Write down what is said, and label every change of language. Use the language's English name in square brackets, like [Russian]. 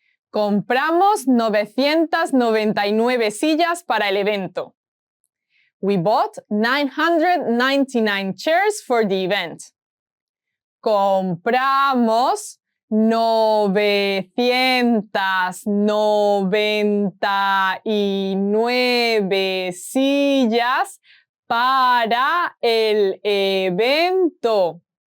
[Spanish] Compramos 999 sillas para el evento. [English] We bought 999 chairs for the event. [Spanish] Compramos 999 sillas para el evento.